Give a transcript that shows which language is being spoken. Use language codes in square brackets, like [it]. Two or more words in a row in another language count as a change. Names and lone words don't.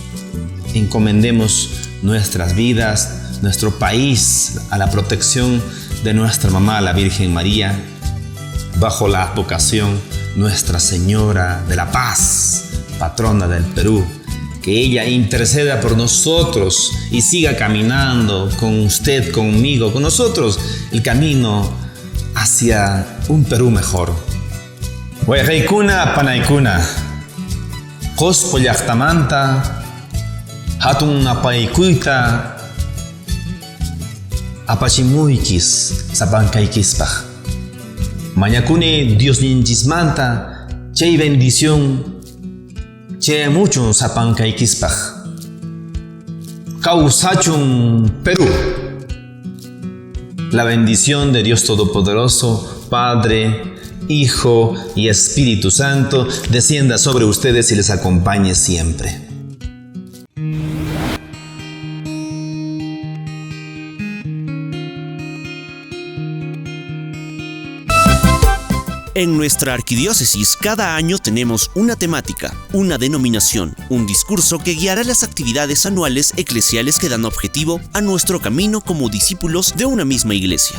[es] Encomendemos nuestras vidas, nuestro país, a la protección de nuestra mamá, la Virgen María, bajo la advocación Nuestra Señora de la Paz, patrona del Perú. Que ella interceda por nosotros y siga caminando con usted, conmigo, con nosotros, el camino hacia un Perú mejor. [qu] Wayqaykuna panaykuna, qusqu llaqtamanta, hatun apaykuyta apachimuykis sapankaykispaq. Mañakuni Diosninchikmanta chay bendición chay mucho sapankaykispaq. Kawsachun Perú. [es] La bendición de Dios Todopoderoso, Padre, Hijo y Espíritu Santo descienda sobre ustedes y les acompañe siempre. En nuestra arquidiócesis, cada año tenemos una temática, una denominación, un discurso que guiará las actividades anuales eclesiales que dan objetivo a nuestro camino como discípulos de una misma iglesia.